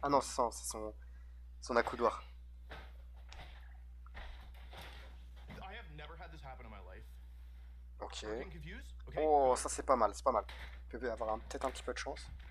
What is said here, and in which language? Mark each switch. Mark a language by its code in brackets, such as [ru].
[fr] Ah non, c'est son accoudoir. [en] I have never had this happen in my life. Ok. Okay, [fr] oh, ça c'est pas mal, c'est pas mal. Il peut avoir peut-être un petit peu de chance.